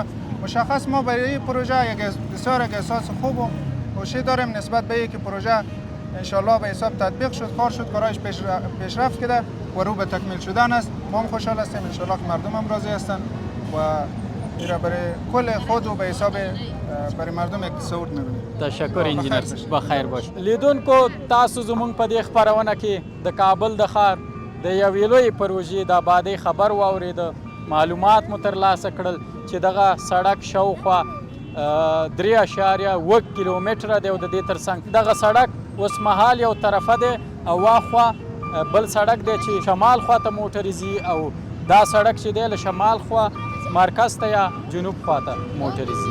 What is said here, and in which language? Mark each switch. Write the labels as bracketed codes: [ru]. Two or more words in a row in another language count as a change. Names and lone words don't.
[fa] مشخص ما برای این پروژه یک بسیار یک احساس خوب و خوشی داریم نسبت به اینکه پروژه ان شاء الله به حساب تطبیق شد، کار شد، کارایش پیشرفت کرده و رو به تکمیل شدن است. ما هم خوشحال هستیم ان شاء الله که مردم هم راضی هستند و ایرا برای کل خود و به حساب برای مردم یک تصور می‌بینیم. تشکر انجینر، بخیر باش. [ps] لیدونکو تاسو زمونږ په دې خپرونه کې د کابل د ښار د یوې لویې پروژې د آبادۍ خبر واورېده، معلومات مو ترلاسه کړل چې دغه سړک شاوخوا 3.1 کیلومتره دی او د دې ترڅنګ دغه سړک اوس مهال یو طرفه دی او واخوا بل سړک دی چې شمال خوا ته موټرې ځي او دا سړک چې دی له شمال خوا مرکز ته یا جنوب خوا ته موټرې ځي.